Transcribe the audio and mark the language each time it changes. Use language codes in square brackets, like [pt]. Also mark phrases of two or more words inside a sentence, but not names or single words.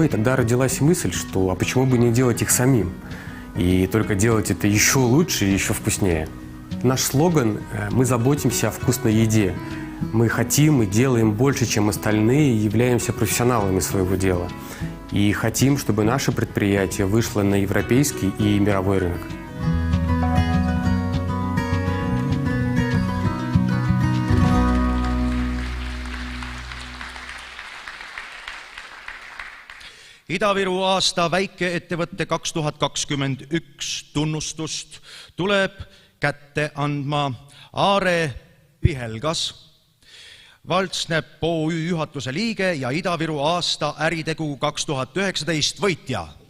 [ru] И тогда родилась мысль, что а почему бы не делать их самим? И только делать это еще лучше и еще вкуснее. Наш слоган «Мы заботимся о вкусной еде». Мы хотим и делаем больше, чем остальные, и являемся профессионалами своего дела. И хотим, чтобы наше предприятие вышло на европейский и мировой рынок. [et] Ida-Viru aasta väikeettevõtte 2021 tunnustust tuleb kätte andma Aare Pihelgas, Valtsnep OÜ juhatuse liige ja Ida-Viru aasta äritegu 2019 võitja.